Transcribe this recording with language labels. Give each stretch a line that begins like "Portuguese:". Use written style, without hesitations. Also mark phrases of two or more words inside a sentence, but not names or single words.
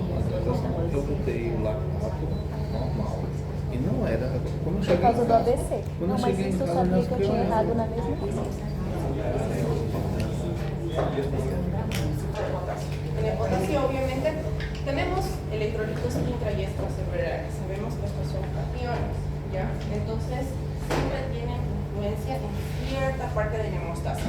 Portuguese: Eu botei o lactato normal. E não era. Quando eu Por cheguei causa em do casa, ABC. Quando Não, eu mas cheguei em isso eu casa, sabia nas que eu tinha crianças- errado na mesma coisa.
Spanish: En el potasio, obviamente, tenemos electrolitos intra y extracelulares. Sabemos que estos son cationes, ¿ya? Entonces, siempre tienen influencia en cierta parte de la hemostasis.